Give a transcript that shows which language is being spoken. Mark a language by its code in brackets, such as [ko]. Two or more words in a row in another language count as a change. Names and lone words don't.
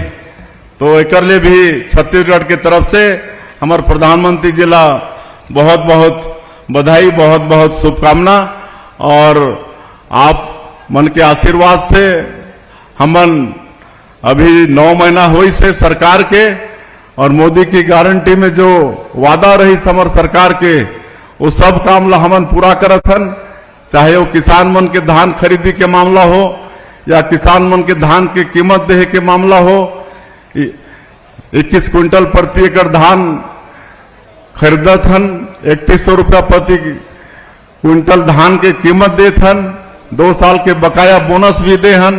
[hne] तो एक लिए भी छत्तीसगढ़ की तरफ से हमारे प्रधानमंत्री जी ला बहुत बहुत बधाई, बहुत बहुत शुभकामना। और आप मन के आशीर्वाद से हमन अभी 9 महीना हुई से सरकार के और मोदी की गारंटी में जो वादा रही समर सरकार के वो सब काम ला हमन पूरा करत हन। चाहे वो किसान मन के धान खरीदी के मामला हो या किसान मन के धान की कीमत देहे के मामला हो। 21 क्विंटल प्रति एकड़ धान खरीदत हन, 3100 रुपया प्रति क्विंटल धान के कीमत देत हन, 2 साल के बकाया बोनस भी दे हन।